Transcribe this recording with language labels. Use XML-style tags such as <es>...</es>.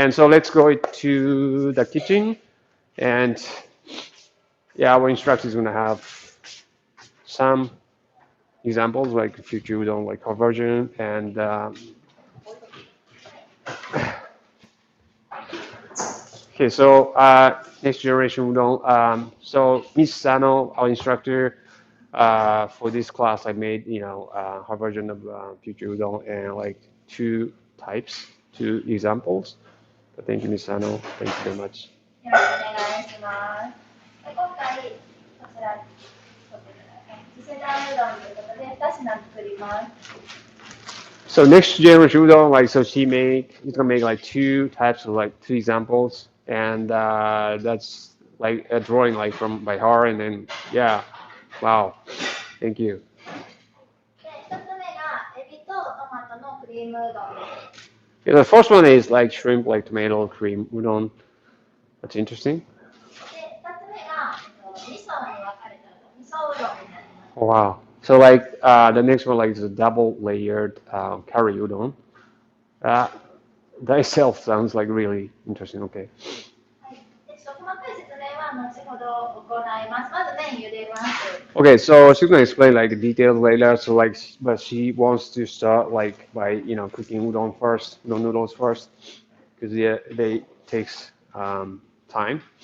<en>And so let's go to the kitchen, and yeah, our instructor is gonna have some examples like future udon, like conversion, and okay, so next generation udon. So Miss Sano, our instructor for this class, I made her version of future udon and like two types, two examples. So thank you, Miss Sano. Thank you very much.</en> <ja>よろしくお願いします。で今回こちら次世代うどんということで2品作ります。</ja> <en>So next generation udon, like so she's gonna make like two types of like two examples, and that's like a drawing like from by her, and then yeah, wow, thank you.</en> <ja>で1つ目がエビとトマトのクリームうどんです。</ja> <en>Yeah, the first one is like shrimp, like tomato cream udon. That's interesting.</en> <ja>で2つ目が味噌に分かれた味噌うどんになります。</ja> <en>Oh, wow. So like the next one like is a double layered curry udon. That itself sounds like really interesting. Okay. はい。</en> <ja>細かい説明は後ほど行います。まず麺茹でます。</ja> <en>Okay, so she's gonna explain like the details later. So like, but she wants to start like by cooking udon first, udon noodles first, because yeah, they takes time.</en>